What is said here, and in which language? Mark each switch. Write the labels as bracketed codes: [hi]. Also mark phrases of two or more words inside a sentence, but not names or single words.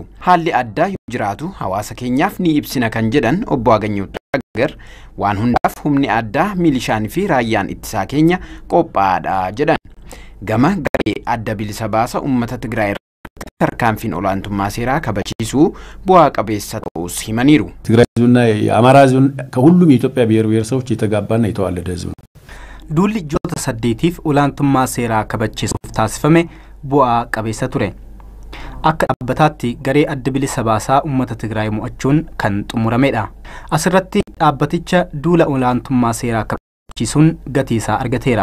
[om] Haalli addaa yoo jiraatu hawaasa keenyaaf ni ibsina kan jedhan obbo Aganyoo Tashaagar waan hundaaf humni addaa milishaan fi raayyaan ittisaa keenya qophaa'aadha jedhan. Gama garee adda bilisa baasaa uummata Tigraay tarkaanfiin olaantummaa seeraa kabachiisuu bu'aa qabeessa ta'uus himaniiru. [am] ትግራይ ህዝብና የአማራ ህዝብ ከሁሉም የኢትዮጵያ ብሔር ብሔረሰቦች የተጋባና የተዋለደ ህዝብ ነው። [om] duulli joota saddeetiif olaantummaa seeraa kabachiisuuf taasifame bu'aa qabeessa ture. Akka dhaabbataatti garee adda bilisa baasaa uummata Tigraay mo'achuun kan xumuramedha. Asirratti dhaabbaticha duula olaantummaa seeraa kabachiisuun gatii isaa argateera.